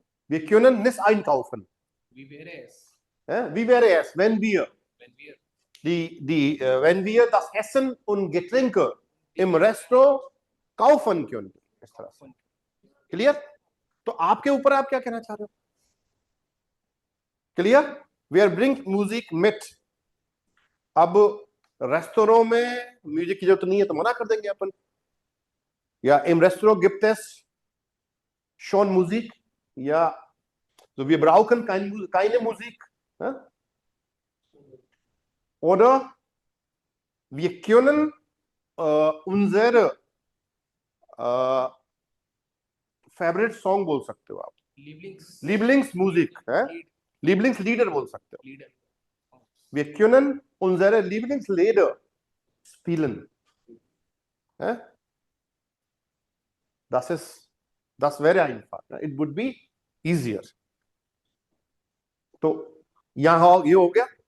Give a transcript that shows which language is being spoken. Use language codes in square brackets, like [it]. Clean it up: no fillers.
[de] Wir können nicht einkaufen. Wie wäre es? Wie wäre es, wenn wir wenn wir das Essen und Getränke im Restaurant kaufen könnten? [hi] इस तरह से। Clear? तो आपके ऊपर आप क्या कहना चाह रहे हो? [en] Clear? We are bring music meet. [hi] अब रेस्टोरेंट में म्यूजिक की जरूरत नहीं है तो मना कर देंगे अपन, या [de] im Restaurant gibt es schon Musik, ja, so wir brauchen keine Musik, oder wir können unsere [hi] favourite song बोल सकते हो आप, [de] Lieblingsmusik, Lieblingslieder [hi] बोल सकते हो। [de] Wir können unsere Lieblingslieder spielen. Das wäre einfach. [en] It would be easier. [hi] तो यहाँ ये हो गया।